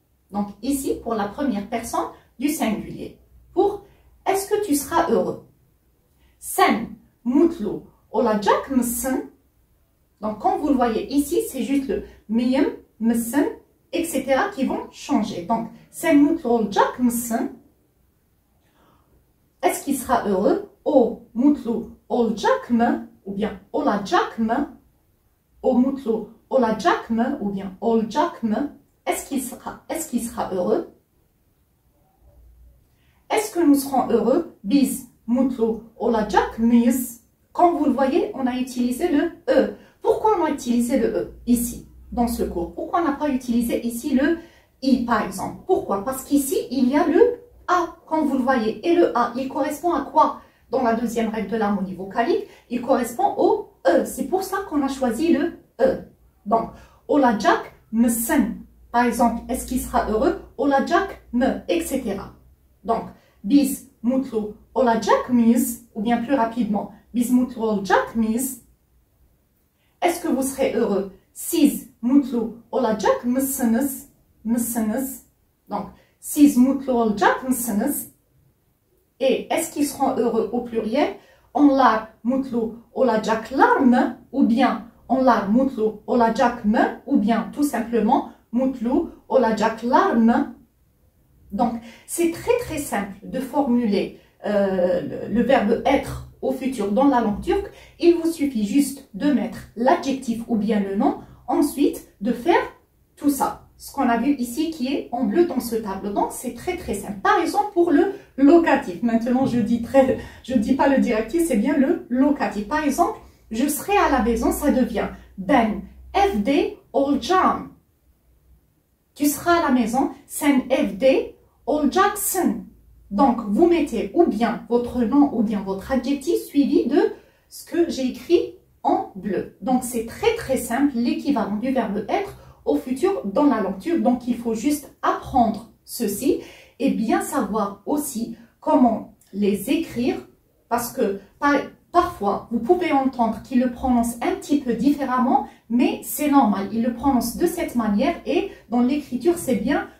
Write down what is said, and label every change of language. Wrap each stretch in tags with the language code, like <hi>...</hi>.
<fr>Donc ici pour la première personne du singulier. Pour est-ce que tu seras heureux?</fr> <tr>Sen mutlu olacak mısın?</tr> <fr>Donc quand vous le voyez ici, c'est juste le miyim, mısın, etc. qui vont changer.</fr> <tr>Donc sen mutlu olacak mısın?</tr> <fr>Est-ce qu'il sera heureux?</fr> <tr>O mutlu olacak mı?</tr> <fr>Ou bien</fr> <tr>olacak mı? O mutlu olacak mı?</tr> <fr>Ou bien</fr> <tr>olacak mı?</tr> <fr>Est-ce qu'il sera heureux? Est-ce que nous serons heureux?</fr> <tr>Biz mutlu olacak mıyız?</tr> <fr>Quand vous le voyez, on a utilisé le E. Pourquoi on a utilisé le E ici, dans ce cours? Pourquoi on n'a pas utilisé ici le I, par exemple? Pourquoi? Parce qu'ici, il y a le A, quand vous le voyez. Et le A, il correspond à quoi? Dans la deuxième règle de l'harmonie vocalique, il correspond au E. C'est pour ça qu'on a choisi le E. Donc,</fr> <tr>olacak mısın?</tr> <fr>Par exemple, est-ce qu'il sera heureux?</fr> <tr>Olacak mı? Etc. Donc, biz mutlu olacak mıyız?</tr> <fr>Ou bien plus rapidement,</fr> <tr>biz mutlu olacak mıyız?</tr> <fr>Est-ce que vous serez heureux?</fr> <tr>Siz mutlu olacak mısınız? Mısınız? Donc, siz mutlu olacak mısınız?</tr> <fr>Et est-ce qu'ils seront heureux au pluriel?</fr> <tr>Onlar mutlu olacaklar mı?</tr> <fr>Ou bien</fr> <tr>onlar mutlu olacak mı?</tr> <fr>Ou bien tout simplement</fr> <tr>mutlu olacaklar mı?</tr> <fr>Donc, c'est très simple de formuler le verbe être au futur dans la langue turque. Il vous suffit juste de mettre l'adjectif ou bien le nom, ensuite de faire tout ça. Ce qu'on a vu ici qui est en bleu dans ce tableau. Donc, c'est très simple. Par exemple, pour le locatif. Maintenant, je dis pas le directif, c'est bien le locatif. Par exemple, je serai à la maison, ça devient</fr> <tr>ben evde olacağım.</tr> <fr>Tu seras à la maison,</fr> <tr>sen evde olacaksın.</tr> <fr>Donc, vous mettez ou bien votre nom ou bien votre adjectif suivi de ce que j'ai écrit en bleu. Donc, c'est très simple, l'équivalent du verbe être au futur dans la langue turque. Donc, il faut juste apprendre ceci et bien savoir aussi comment les écrire parce que parfois, vous pouvez entendre qu'il le prononce un petit peu différemment, mais c'est normal. Il le prononce de cette manière et dans l'écriture, c'est bien</fr>